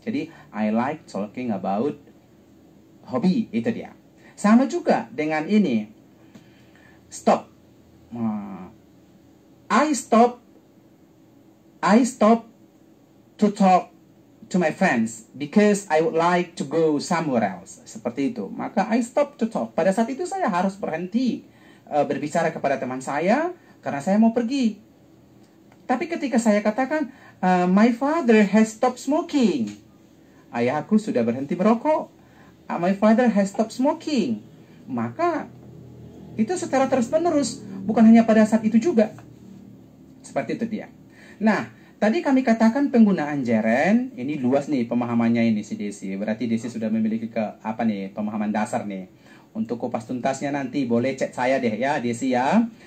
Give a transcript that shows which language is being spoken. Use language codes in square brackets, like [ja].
[en] Jadi, I like talking about hobby, itu dia. [id] Sama juga dengan ini. Stop. [en] I stop to talk to my friends because I would like to go somewhere else. [id] Seperti itu. Maka I stop to talk. Pada saat itu saya harus berhenti berbicara kepada teman saya karena saya mau pergi. Tapi ketika saya katakan [en] my father has stopped smoking. [id] Ayahku sudah berhenti merokok. [en] My father has stopped smoking. [id] Maka itu secara terus-menerus, bukan hanya pada saat itu juga. Seperti itu dia. Nah, tadi kami katakan penggunaan gerund, ini luas nih pemahamannya ini si Desi. Berarti Desi sudah memiliki pemahaman dasar nih. Untuk kupas tuntasnya nanti boleh cek saya deh ya Desi ya.